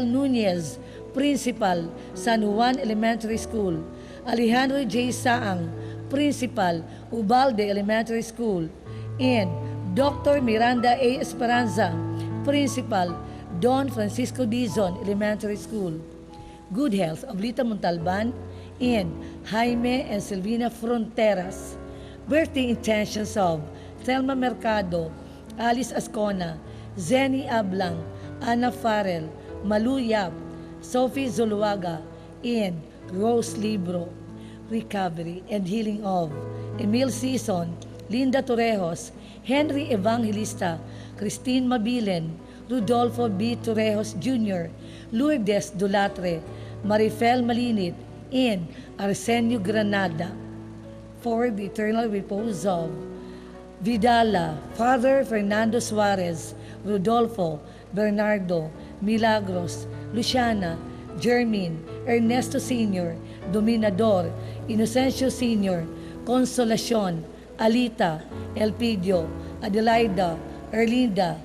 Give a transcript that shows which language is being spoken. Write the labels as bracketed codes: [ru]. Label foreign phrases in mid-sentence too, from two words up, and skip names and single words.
[en] Nunez, Principal, San Juan Elementary School. Alejandro J. Saang, Principal, Ubalde Elementary School. And Dr. Miranda A. Esperanza, Principal, Don Francisco Dizon Elementary School. Good health of Lita Montalban and Jaime and Silvina Fronteras. Birthday intentions of Thelma Mercado, Alice Ascona, Zenny Ablang, Ana Farrell, Malu Yap, Sophie Zuluaga, and Rose Libro. Recovery and healing of Emil Sison, Linda Torrejos, Henry Evangelista, Christine Mabilen, Rodolfo B. Torrejos Jr., Lourdes Dulatre, Marifel Malinit, and Arsenio Granada. For the eternal repose of Vidala, Father Fernando Suarez, Rodolfo, Bernardo, Milagros, Luciana, Jermin, Ernesto Sr., Dominador, Inocencio Sr., Consolacion, Alita, Elpidio, Adelaida, Erlinda,